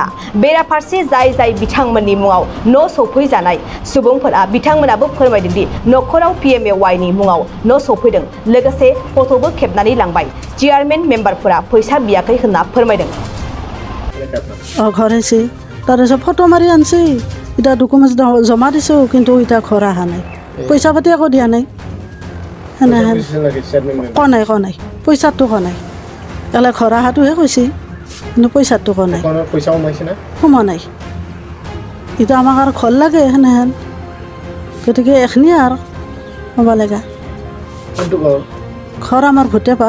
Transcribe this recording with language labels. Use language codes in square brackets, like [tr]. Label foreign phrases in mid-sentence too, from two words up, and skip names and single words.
[brx] बेराफारसे जाय बिथांमोननि मुङाव न' सौफैजानाय सुबुंफोरा बिथांमोनाबो फोरमायदों दि नखराव PMAY मुङाव न' सौफैदों लोगोसे फट'बो खेबनानै लांबाय। चेयारमेन मेम्बारफोरा फैसा बियाखै होनना फोरमायदों। [as] घर आइছে তাৰপিছত ফটো মাৰি আনছি এতিয়া ডকুমেণ্টছ জমা দিছোঁ কিন্তু এতিয়া ঘৰ অহা নাই পইচা পাতি একো দিয়া নাই সেনেহেন ক নাই পইচাটো ক নাই এলে ঘৰ অহাটোহে কৈছে কিন্তু পইচাটো ক নাই সোমোৱা নাই এতিয়া আমাক আৰু ঘৰ লাগে সেনেহেন গতিকে এইখিনিয়ে আৰু হ'ব লগা ঘৰ আমাৰ ভূটেপাত